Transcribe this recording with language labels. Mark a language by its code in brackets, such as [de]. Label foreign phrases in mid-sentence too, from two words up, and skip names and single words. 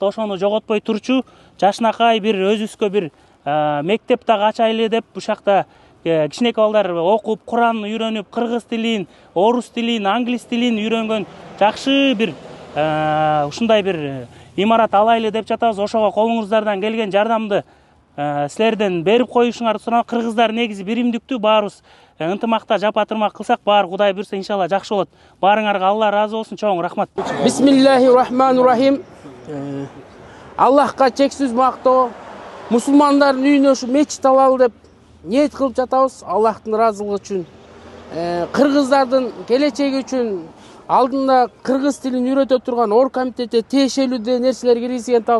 [ky] Ошону жоготпой турчу жашынакай бир өзүбүзгө бир мектеп дагы ачайлы деп ушакта кичинекей балдар окуп, Куран үйрөнүп, кыргыз тилин, орус тилин, англис тилин үйрөнгөн жакшы бир ушундай бир имарат алайлы деп жатабыз. Ошого колуңуздардан келген жардамды силерден берип коюшуңарды суранам. Кыргыздар негизи биримдиктүү, баарыбыз ынтымакта жапа-тырмак кылсак, баары Кудай буюрса иншалла жакшы болот. Баарыңарга Алла ыраазы болсун. Чоң рахмат. [ar] بسم الله الرحمن الرحيم. [ky] Аллахка чексиз мактоо. Мусулмандардын үйүнө ушу мечит алалы деп ниет кылып жатабыз. Аллахтын ыраазылыгы үчүн, кыргыздардын келечеги үчүн алдында кыргыз тилин үйрөтө турган оргкомитетте тиешелүү нерселер киргизген атабыз.